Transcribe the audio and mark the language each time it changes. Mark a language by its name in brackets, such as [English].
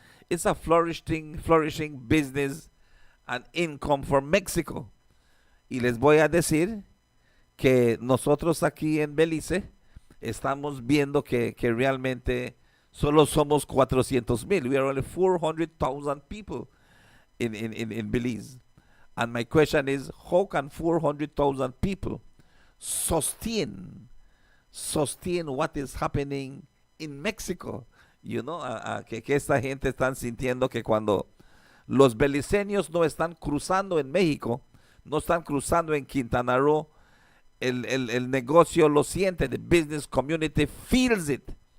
[English] It's a flourishing business and income for Mexico. [Spanish] Y les voy a decir que nosotros aquí en Belize estamos viendo que realmente solo somos 400,000. [English] We are only 400,000 people in Belize. And my question is, how can 400,000 people sustain what is happening in Mexico? [Spanish] Que esta gente están sintiendo que cuando los beliceños no están cruzando en México, no están cruzando en Quintana Roo, el negocio lo siente, [English] the business community feels it.